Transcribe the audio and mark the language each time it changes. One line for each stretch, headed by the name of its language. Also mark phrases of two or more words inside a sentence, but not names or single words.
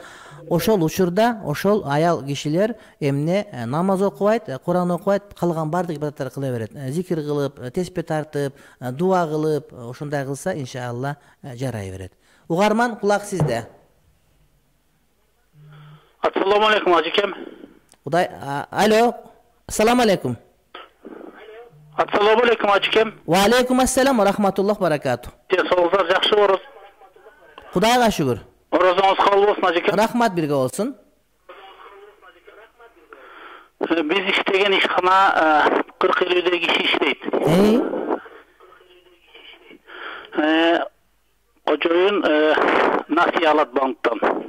Kyrgyz: Ошол учурда ошол аял кишилер эмне намаз окубайт, Куран окубайт, калган бардык ибадаттарды кыла берет. Зикир кылып, теспе тартып, дуа кылып, ошондой кылса иншалла жарай берет. Угарман, кулак сизде.
Arabic: السلام عليكم, ажекем.
Kyrgyz: Кудай, алло.
Arabic: السلام عليكم. السلام عليكم, ажекем. و عليكم السلام و رحمة الله بركاته.
Kyrgyz: Денсаулыгыңыз жакшы болсун. Кудайга шүгүр. Оразаңыз кабыл болсун, ажекем. Рахмат, бирге болсун. Биз иштеген ишкана 40-50 киши иштейт. Кожоюн насыя алат банктан.